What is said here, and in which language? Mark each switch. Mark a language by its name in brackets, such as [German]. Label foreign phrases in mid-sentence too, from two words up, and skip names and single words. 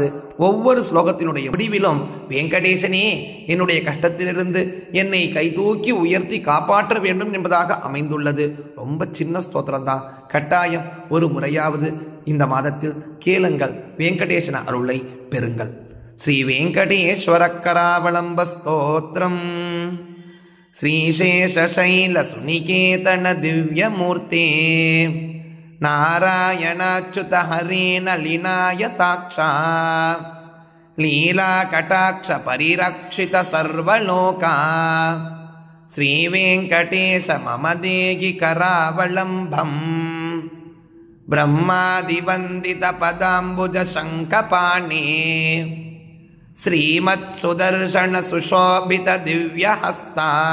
[Tamil] ஒவ்வொரு ஸ்லோகத்தினுடைய முடிவிலும் வெங்கடேசனே என்னுடைய கஷ்டத்திலிருந்து என்னை கைதூக்கி உயர்த்தி காப்பாற்ற வேண்டும் என்பதாக அமைந்துள்ளது. ரொம்ப சின்ன ஸ்தோத்திரம் தான். கட்டாயம் ஒரு முறையாவது இந்த மாதத்தில் கேளுங்கள். வெங்கடேசன அருளை பெறுங்கள். ஸ்ரீ வெங்கடேஸ்வர கராவலம்ப ஸ்தோத்திரம். [Sanskrit] श्रीशेषशैल सुनिकेतन दिव्यमूर्ते नारायणाच्युत हरे नलिनायताक्षा लीलाकटाक्ष परिरक्षित सर्वलोका श्रीवेङ्कटेश मम देहि करावलम्बम् ब्रह्मादिवन्दित पदाम्बुज शङ्खपाणे श्रीमत्सुदर्शन सुशोभित दिव्यहस्ता